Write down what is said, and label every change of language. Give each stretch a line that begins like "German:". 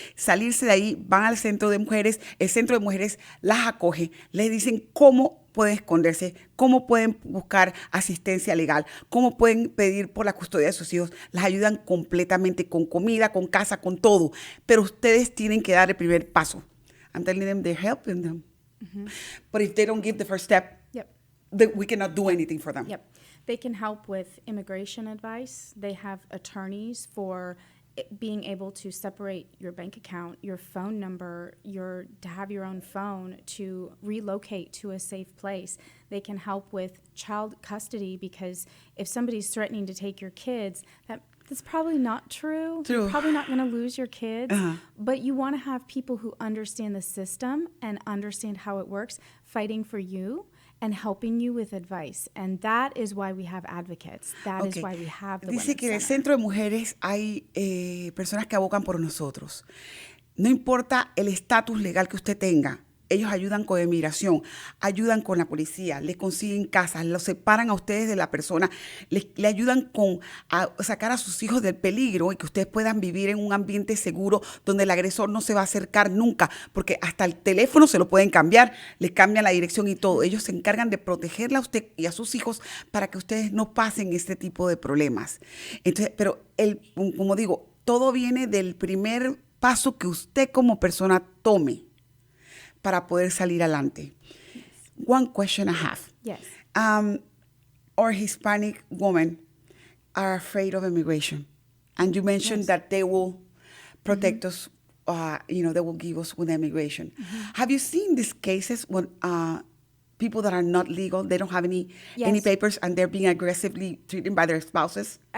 Spanish: Salirse de ahí, van al Centro de Mujeres, el Centro de Mujeres las acoge, les dicen cómo pueden esconderse, cómo pueden buscar asistencia legal, cómo pueden pedir por la custodia de sus hijos, las ayudan completamente con comida, con casa, con todo, pero ustedes tienen que dar el primer paso.
English: I'm telling them they're helping them. But if they don't give the first step, we cannot do anything for them. Yep. They can help with immigration advice. They have attorneys for being able to separate your bank account, your phone number, to have your own phone, to relocate to a safe place. They can help with child custody, because if somebody's threatening to take your kids, that's probably not true. You're probably not going to lose your kids, but you want to have people who understand the system and understand how it works, fighting for you and helping you with advice. And that is why we have advocates. That is why we have the
Spanish: Dice
English: Women's
Spanish: que en el
English: Center.
Spanish: Centro de Mujeres hay personas que abogan por nosotros. No importa el estatus legal que usted tenga. Ellos ayudan con inmigración, ayudan con la policía, les consiguen casas, los separan a ustedes de la persona, le ayudan a sacar a sus hijos del peligro y que ustedes puedan vivir en un ambiente seguro donde el agresor no se va a acercar nunca, porque hasta el teléfono se lo pueden cambiar, les cambian la dirección y todo. Ellos se encargan de protegerla a usted y a sus hijos para que ustedes no pasen este tipo de problemas. Entonces, pero como digo, todo viene del primer paso que usted como persona tome para poder salir adelante.
English: One question I have. Yes. Our Hispanic women are afraid of immigration. And you mentioned that they will protect us, they will give us with immigration. Have you seen these cases when people that are not legal, they don't have any papers, and they're being aggressively treated by their spouses?